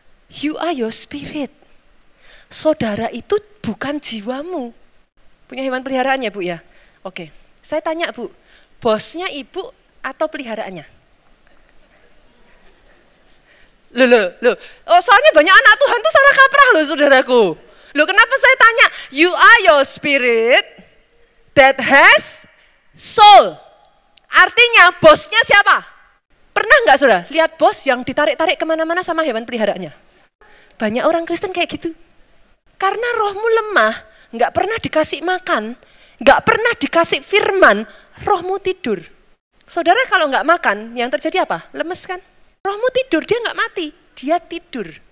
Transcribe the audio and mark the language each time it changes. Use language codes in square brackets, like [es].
[en] You are your spirit. [id] Saudara itu bukan jiwamu. Punya hewan peliharaan ya, Bu ya? Oke, saya tanya Bu, bosnya ibu atau peliharaannya? Loh. Oh, soalnya banyak anak Tuhan tuh salah kaprah loh saudaraku. Loh kenapa saya tanya? [en] You are your spirit that has soul. [id] Artinya bosnya siapa? Pernah nggak saudara lihat bos yang ditarik-tarik kemana-mana sama hewan peliharaannya? Banyak orang Kristen kayak gitu. Karena rohmu lemah, nggak pernah dikasih makan, nggak pernah dikasih firman, rohmu tidur. Saudara kalau nggak makan, yang terjadi apa? Lemes kan? Rohmu tidur, dia nggak mati, dia tidur.